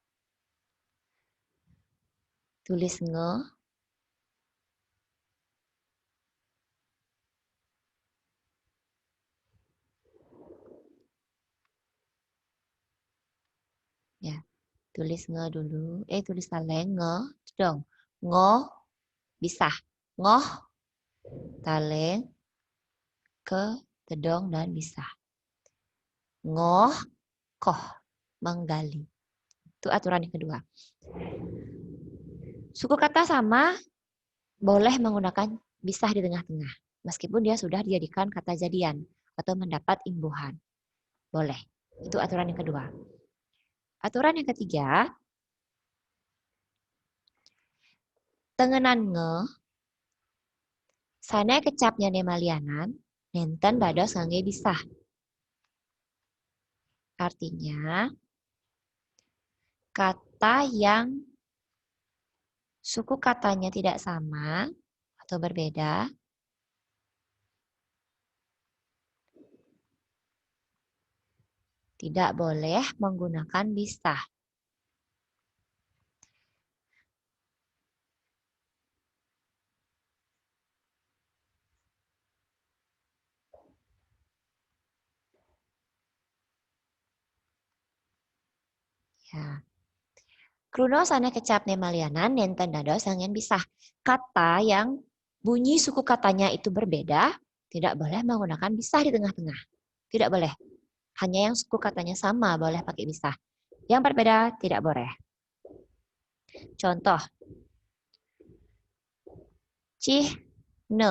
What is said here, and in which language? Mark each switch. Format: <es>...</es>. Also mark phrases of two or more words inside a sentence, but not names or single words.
<id>Tulis nge. Ya. Tulis nge dulu. Tulis taleng nge. Dong. Ngoh. Bisah. Ngoh. Taleng. Ke. Tedong dan bisah. Ngoh. Koh. Menggali. Itu aturan yang kedua. Suku kata sama. Boleh menggunakan bisah di tengah-tengah. Meskipun dia sudah dijadikan kata jadian. Atau mendapat imbuhan. Boleh. Itu aturan yang kedua. Aturan yang ketiga. Tengenan nge.</id> <ban>Sana kecapnya nemalianan. Nenten dados ngangge bisah.</ban> <id>Artinya. Kata yang suku katanya tidak sama. Atau berbeda. Tidak boleh menggunakan bisah. Ya.</id> <ban>Kruno sana kecap nemalianan nenten dados angin bisah.</ban> <id>Kata yang bunyi suku katanya itu berbeda, tidak boleh menggunakan bisah di tengah-tengah. Tidak boleh. Hanya yang suku katanya sama boleh pakai bisah. Yang berbeda tidak boleh. Contoh. Cihne.</id>